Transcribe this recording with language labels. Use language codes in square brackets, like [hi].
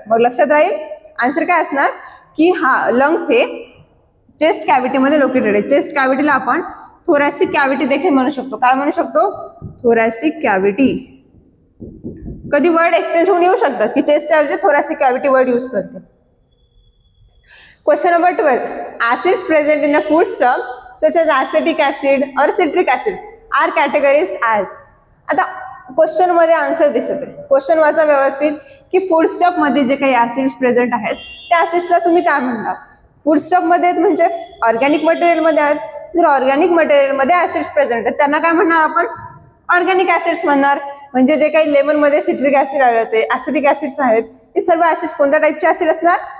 [mr] मग लक्षात राहील आन्सर काय असणार की हा लंग्स हे चेस्ट कॅव्हिटीमध्ये लोकेटेड आहे. चेस्ट कॅव्हिटीला आपण थोरॅसिक कॅव्हिटी देखील म्हणू शकतो. काय म्हणू शकतो? Thoracic cavity. कधी वर्ड एक्सचेंज होऊन येऊ शकतात की चेस्टच्या ऐवजी थोरॅसिक कॅव्हिटी वर्ड यूज करते. Question number 12. [en] Acids present in a foodstuff such as acetic acid or citric acid are categorized as. [mr] आता क्वेश्चन मध्ये आन्सर दिसत आहे. क्वेश्चन वाचा व्यवस्थित की फूडस्टफ मध्ये जे काही ऍसिड्स प्रेझेंट आहेत त्या ऍसिड्सला तुम्ही काय म्हणणार? फूडस्टफ मध्ये आहेत म्हणजे ऑर्गॅनिक मटेरियल मध्ये आहेत. जर ऑर्गॅनिक मटेरियल मध्ये ऍसिड्स प्रेझेंट आहेत त्यांना काय म्हणणार आपण? ऑर्गॅनिक ऍसिड्स म्हणणार. म्हणजे जे काही लेमन मध्ये सिट्रिक ऍसिड आढळते, ऍसिडिक ऍसिड्स आहेत, हे सर्व ऍसिड्स कोणत्या टाईपचे ऍसिड असणार?